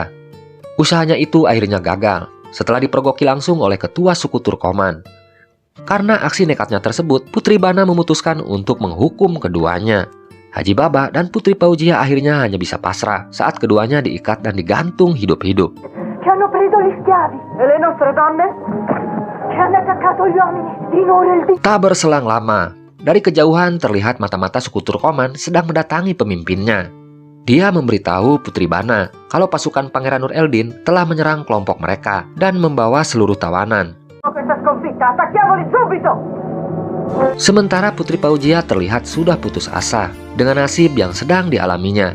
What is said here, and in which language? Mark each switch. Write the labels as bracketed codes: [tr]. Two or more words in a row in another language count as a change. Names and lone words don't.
[id] Usahanya itu akhirnya gagal setelah dipergoki langsung oleh ketua suku Turkoman. Karena aksi nekatnya tersebut, Putri Bana memutuskan untuk menghukum keduanya. Haji Baba dan Putri Paujia akhirnya hanya bisa pasrah saat keduanya diikat dan digantung hidup-hidup. [it] Ci hanno preso gli schiavi. E le nostre donne? Ci hanno attaccato gli uomini di Nur-el-Din. [id] Tak berselang lama, dari kejauhan terlihat mata-mata suku Turkoman sedang mendatangi pemimpinnya. Dia memberitahu Putri Bana kalau pasukan Pangeran Nur-el-Din telah menyerang kelompok mereka dan membawa seluruh tawanan. Sementara Putri Paujia terlihat sudah putus asa dengan nasib yang sedang dialaminya.